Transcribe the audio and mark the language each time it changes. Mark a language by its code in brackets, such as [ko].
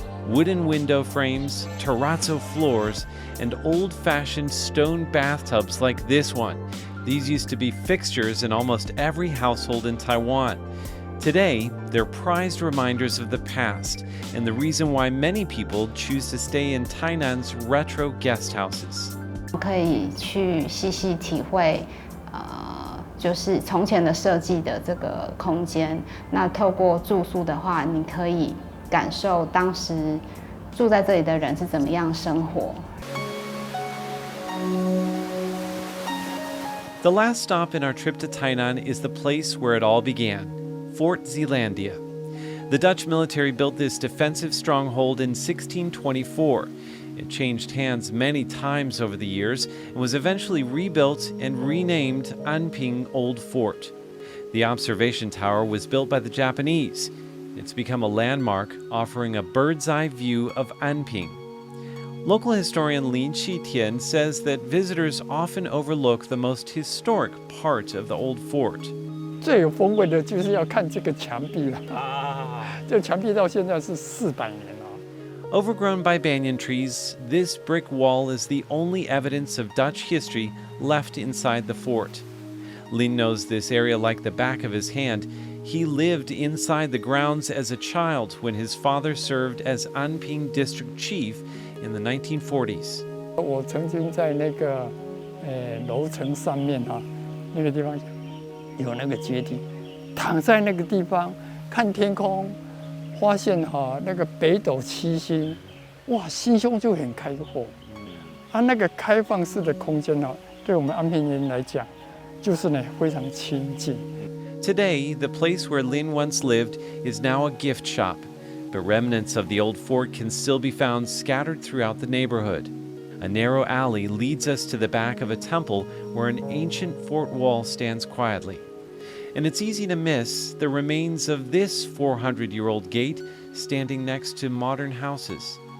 [en] Wooden window frames, terrazzo floors, and old-fashioned stone bathtubs like this one. These used to be fixtures in almost every household in Taiwan. Today, they're prized reminders of the past and the reason why many people choose to stay in Tainan's retro guest houses. [zh] 可以去细细体会，就是从前的设计的这个空间。那透过住宿的话，你可以感受当时住在这里的人是怎么样生活。 [en] The last stop in our trip to Tainan is the place where it all began, Fort Zelandia. The Dutch military built this defensive stronghold in 1624. It changed hands many times over the years and was eventually rebuilt and renamed Anping Old Fort. The observation tower was built by the Japanese. It's become a landmark, offering a bird's-eye view of Anping. Local historian Lin Qitian says that visitors often overlook the most historic part of the old fort. [zh] 最有风味的就是要看这个墙壁了这墙壁到现在是400年了。 [en] Overgrown by banyan trees, this brick wall is the only evidence of Dutch history left inside the fort. Lin knows this area like the back of his hand. He lived inside the grounds as a child when his father served as Anping district chief in the 1940s. [zh] 我曾经在那个楼层上面那个地方有那个阶梯，躺在那个地方看天空，发现那个北斗七星，哇，心胸就很开阔。那个开放式的空间对我们安平人来讲，就是呢非常亲近。 [en] Today, the place where Lin once lived is now a gift shop, but remnants of the old fort can still be found scattered throughout the neighborhood. A narrow alley leads us to the back of a temple where an ancient fort wall stands quietly. And it's easy to miss the remains of this 400-year-old gate standing next to modern houses.